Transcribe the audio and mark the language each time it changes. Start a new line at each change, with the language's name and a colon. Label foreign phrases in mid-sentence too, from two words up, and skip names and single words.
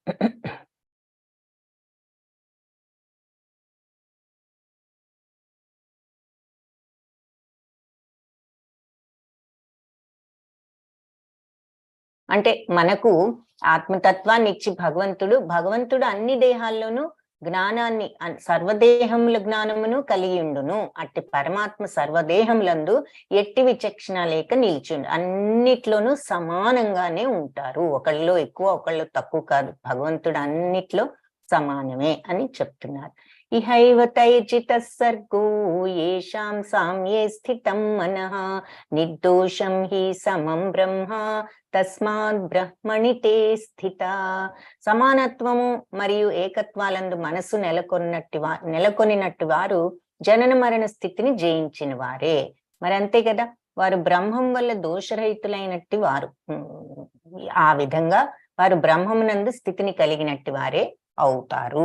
Telugu: అంటే మనకు ఆత్మతత్వాన్ని ఇచ్చి భగవంతుడు అన్ని దేహాల్లోనూ జ్ఞానాన్ని, సర్వదేహముల జ్ఞానమును కలిగి ఉండును. అట్టి పరమాత్మ సర్వదేహములందు ఎట్టి విచక్షణ లేక నిలిచిండు. అన్నిట్లోనూ సమానంగానే ఉంటారు. ఒకళ్ళలో ఎక్కువ, ఒకళ్ళు తక్కువ కాదు. భగవంతుడు అన్నిట్లో సమానమే అని చెప్తున్నారు.
Sanskrit: ఇహైవ తైర్జితః సర్గో యేషాం సామ్యే స్థితం మనః నిర్దోషం హి సమం బ్రహ్మ తస్మాత్ బ్రహ్మణి తే స్థిత.
Telugu: సమానత్వము మరియు ఏకత్వాలందు మనస్సు నెలకొనినట్టు వారు జనన మరణ స్థితిని జయించిన వారే. మరి అంతే కదా, వారు బ్రహ్మం వల్ల దోషరహితులైనట్టు వారు. ఆ విధంగా వారు బ్రహ్మమునందు స్థితిని కలిగినట్టు వారే అవుతారు.